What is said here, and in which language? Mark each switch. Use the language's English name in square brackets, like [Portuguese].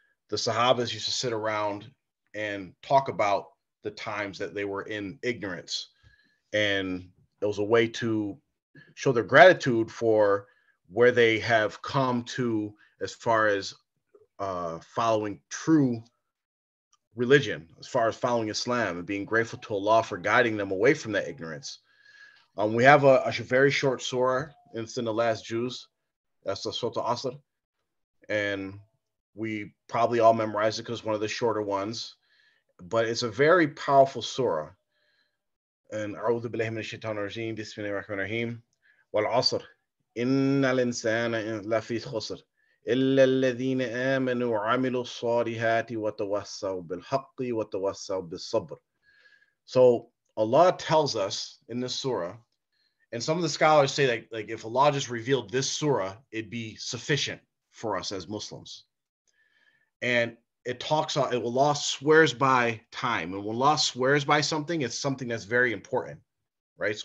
[English] The Sahabas used to sit around and talk about the times that they were in ignorance, and it was a way to show their gratitude for where they have come to as far as following true religion, as far as following Islam and being grateful to Allah for guiding them away from that ignorance. We have a very short surah. It's in the last Jews. That's the Surah Asr. And we probably all memorize it because it's one of the shorter ones. But it's a very powerful surah. [Arabic] And أعوذ بالله من الشيطان الرجيم بسم الله الرحمن الرحيم والعصر إن الإنسان لفي خسر إلا الذين آمنوا وعملوا الصالحات وتواصوا بالحق وتواصوا بالصبر. [English] So Allah tells us in this surah, and some of the scholars say that like if Allah just revealed this surah, it'd be sufficient for us as Muslims. And it talks about Allah swears by time, and when Allah swears by something, it's something that's very important, right?